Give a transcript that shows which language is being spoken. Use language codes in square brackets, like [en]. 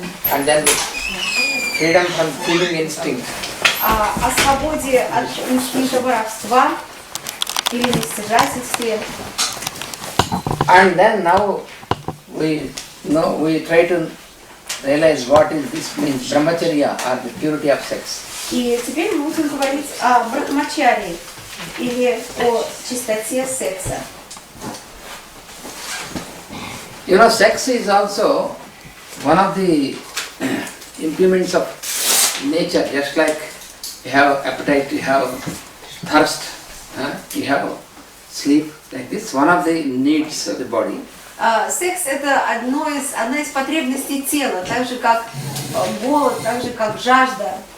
[en] and then freedom from killing instinct. [ru] о свободе от инстинкта воровства или нестяжательстве. [en] And then now we try to realize what is this means, brahmacharya or the purity of sex. [ru] И теперь мы будем говорить о брахмачарии или о чистоте секса. [en] You know, sex is also one of the implements of nature, just like you have appetite, you have thirst, you have sleep, like this, one of the needs of the body. [ru] Секс – это одна из потребностей тела, так же как голод, так же как жажда.